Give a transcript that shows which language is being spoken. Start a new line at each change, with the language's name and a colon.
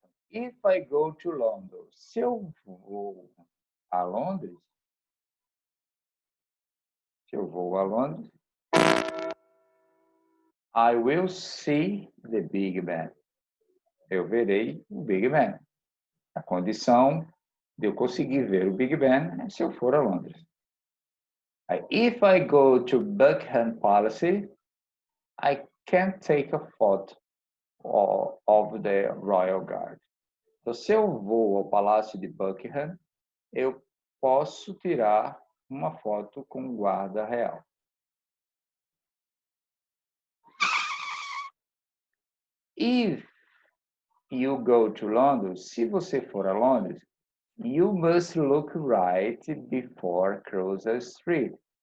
English: If I go to London,
Portuguese: se eu vou a Londres,
English: se eu vou a Londres, I will see the Big Ben.
Portuguese: Eu verei o Big Ben. A condição de eu conseguir ver o Big Ben é se eu for a Londres.
English: If I go to Buckingham Palace, I can take a photo of the Royal Guard.
Portuguese: Então, se eu vou ao Palácio de Buckingham, eu posso tirar uma foto com o guarda real.
English: If you go to London,
Portuguese: se você for a Londres,
English: you must look right before cross the street.